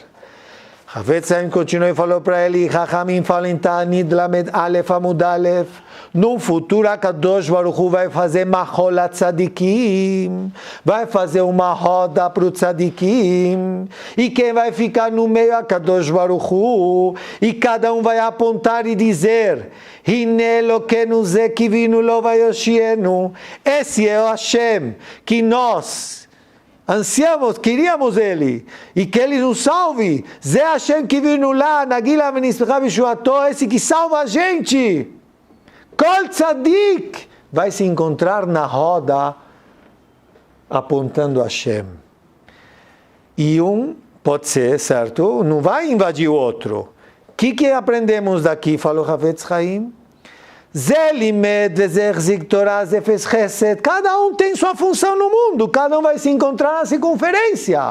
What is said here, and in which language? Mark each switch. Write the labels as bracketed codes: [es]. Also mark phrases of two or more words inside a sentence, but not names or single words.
[pt] Hafetz Haim continuou e falou para ele, Chachamim falam em [he] תענית למד אלף עמוד אלף, [pt] no futuro a [he] קדוש ברוך [pt] Hu vai fazer [he] מחולת צדיקים, [pt] vai fazer uma roda para o Tzadikim, e quem vai ficar no meio é a [he] קדוש ברוך הוא, [pt] e cada um vai apontar e dizer, [he] הנה אלוקינו זה קיוינו לו ויושיענו, [pt] esse é o Hashem, que nós ansiamos, queríamos ele, e que ele nos salve, [he] זה השם קיוינו לו, נגילה ונשמחה בישועתו, [pt] esse que salva a gente. [he] כל צדיק [pt] vai se encontrar na roda apontando a Hashem. E um pode ser, certo? Não vai invadir o outro. O que aprendemos daqui? Falou Hafetz Haim. Cada um tem sua função no mundo, cada um vai se encontrar na circunferência.